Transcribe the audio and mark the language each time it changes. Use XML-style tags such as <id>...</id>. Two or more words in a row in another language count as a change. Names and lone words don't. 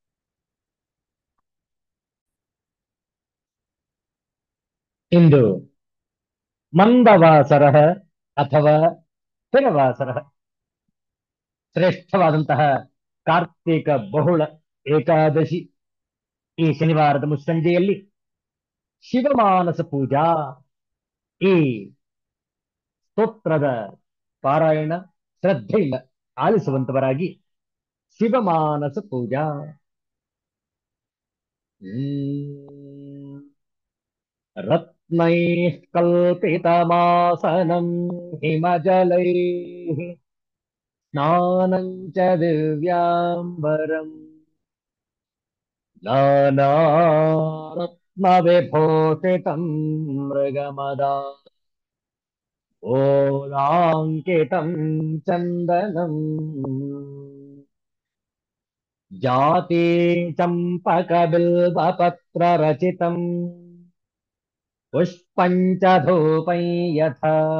<kn>ಇಂದು ಮಂದವಾಸರಃ ಅಥವಾ ಸ್ಥಿರವಾಸರಃ ಶ್ರೇಷ್ಠವಾದಂತಹ ಕಾರ್ತಿಕ ಬಹುಳ ಏಕಾದಶಿ ಈ ಶನಿವಾರದ ಮುಸ್ಸಂಜೆಯಲ್ಲಿ ಶಿವಮಾನಸ ಪೂಜಾ ಈ ಸ್ತೋತ್ರದ ಪಾರಾಯಣ ಶ್ರದ್ಧೆಯಿಂದ ಆಲಿಸುವಂತವರಾಗಿ ಶಿವಮಾನಸ ಪೂಜಾ</kn> <sa>ರತ್ನೈಃ ಕಲ್ಪಿತಮಾಸನಂ ಹಿಮಜಲೈಃ ಸ್ನಾನಂ ಚ ದಿವ್ಯಾಂಬರಂ नानारत्नविभूषितं मृगमदा ओलाङ्कितं चन्दनम् जाति चम्पकबिल्वपत्ररचितं पुष्पं च धूपं यथा</sa>